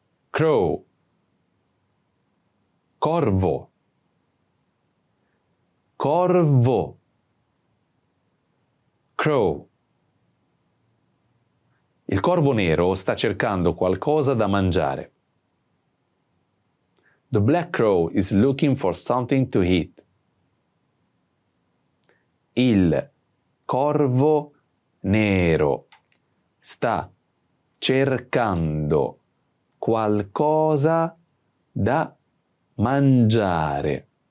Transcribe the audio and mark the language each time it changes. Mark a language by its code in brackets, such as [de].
[it] crow, corvo, corvo, crow. Il corvo nero sta cercando qualcosa da mangiare. [en] The black crow is looking for something to eat. [it] Il corvo nero sta cercando qualcosa da mangiare.